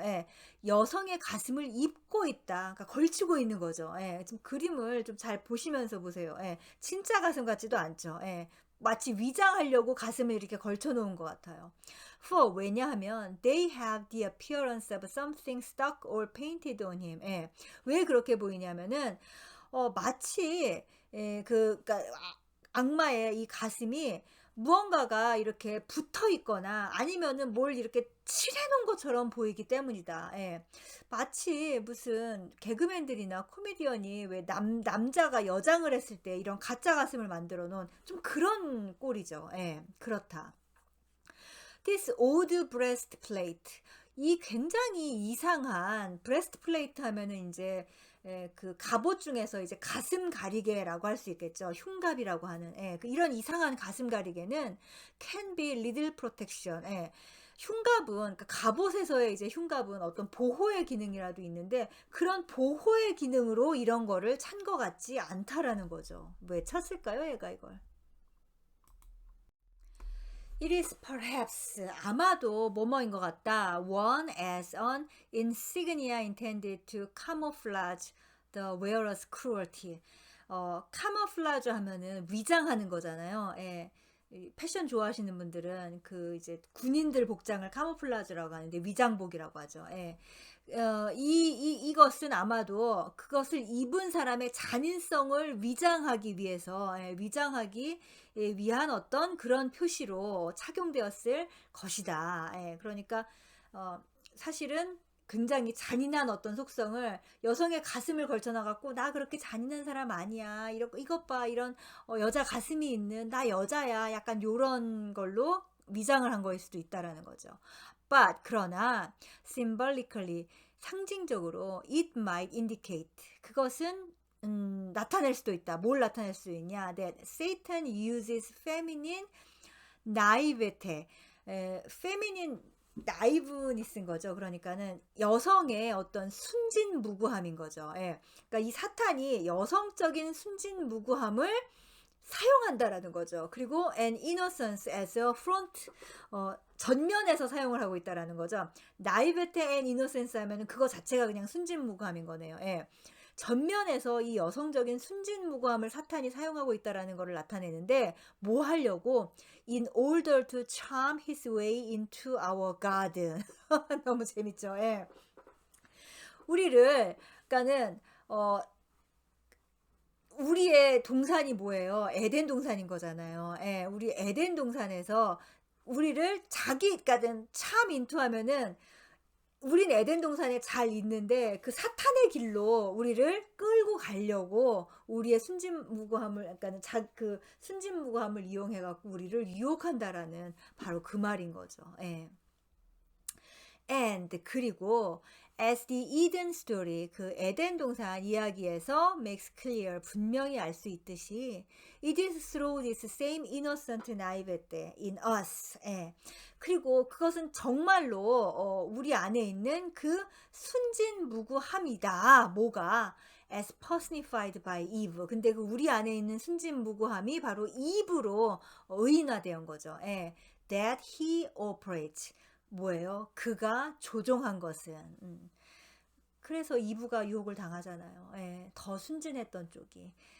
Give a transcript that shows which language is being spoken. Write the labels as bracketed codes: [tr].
[ko] 예. 여성의 가슴을 입고 있다. 그러니까 걸치고 있는 거죠. 예. 좀 그림을 좀 잘 보시면서 보세요. 예. 진짜 가슴 같지도 않죠. 예. 마치 위장하려고 가슴을 이렇게 걸쳐 놓은 것 같아요. [en] For [ko] 왜냐하면 [en] they have the appearance of something stuck or painted on him. [ko] 예. 왜 그렇게 보이냐면은 마치 그러니까 악마의 이 가슴이 무언가가 이렇게 붙어 있거나 아니면은 뭘 이렇게 칠해 놓은 것처럼 보이기 때문이다. 예. 마치 무슨 개그맨들이나 코미디언이 왜 남자가 여장을 했을 때 이런 가짜 가슴을 만들어 놓은 좀 그런 꼴이죠. 예. 그렇다. [en] This odd breastplate. [ko] 이 굉장히 이상한 breastplate 하면은 이제 그 갑옷 중에서 이제 가슴 가리개라고 할 수 있겠죠. 흉갑이라고 하는 이런 이상한 가슴 가리개는 [en] can be little protection. [ko] 흉갑은 그러니까 갑옷에서의 이제 흉갑은 어떤 보호의 기능이라도 있는데 그런 보호의 기능으로 이런 거를 찬 것 같지 않다라는 거죠. 왜 찼을까요, 얘가 이걸? [en] It is perhaps [ko] 아마도 뭐뭐인 것 같다. [en] One as an insignia intended to camouflage the wearer's cruelty. [ko] camouflage 하면은 위장하는 거잖아요. 예. 이 패션 좋아하시는 분들은 그 이제 군인들 복장을 카모플라즈라고 하는데 위장복이라고 하죠. 예. 이것은 아마도 그것을 입은 사람의 잔인성을 위장하기 위해서 위장하기 위한 어떤 그런 표시로 착용되었을 것이다. 그러니까 사실은 굉장히 잔인한 어떤 속성을 여성의 가슴을 걸쳐놔갖고 나 그렇게 잔인한 사람 아니야. 이것 봐 이런 여자 가슴이 있는 나 여자야. 약간 요런 걸로 위장을 한 거일 수도 있다라는 거죠. [en] But [ko] 그러나 [en] symbolically [ko] 상징적으로 [en] it might indicate [ko] 그것은 나타낼 수도 있다. 뭘 나타낼 수 있냐? [en] That Satan uses feminine naivete, feminine [ko] 나이브니스인 거죠. 그러니까는 여성의 어떤 순진무구함인 거죠. 그러니까 이 사탄이 여성적인 순진무구함을 사용한다라는 거죠. 그리고 [en] an innocence as a front [ko] 전면에서 사용을 하고 있다라는 거죠. 나이베테 [en] and innocence [ko] 하면은 그거 자체가 그냥 순진무구함인 거네요. 전면에서 이 여성적인 순진무구함을 사탄이 사용하고 있다라는 것을 나타내는데 뭐 하려고 [en] in order to charm his way into our garden. [ko] 너무 재밌죠. 우리를 그러니까는 우리의 동산이 뭐예요? 에덴 동산인 거잖아요. 우리 에덴 동산에서 우리를 자기까지는 참 인투하면은 우린 에덴 동산에 잘 있는데 그 사탄의 길로 우리를 끌고 가려고 우리의 순진무구함을 그러니까는 그 순진무구함을 이용해 갖고 우리를 유혹한다라는 바로 그 말인 거죠. 예. [en] And [ko] 그리고 [en] as the Eden story [ko] 그 에덴 동산 이야기에서 [en] makes clear [ko] 분명히 알 수 있듯이 [en] it is through this same innocent naivete in us. [ko] 예. 그리고 그것은 정말로 우리 안에 있는 그 순진무구함이다. 뭐가 [en] as personified by Eve. [ko] 근데 그 우리 안에 있는 순진무구함이 바로 이브로 의인화된 거죠. 예. [en] That he operates. [ko] 뭐예요? 그가 조종한 것은. 그래서 이브가 유혹을 당하잖아요. 예, 더 순진했던 쪽이.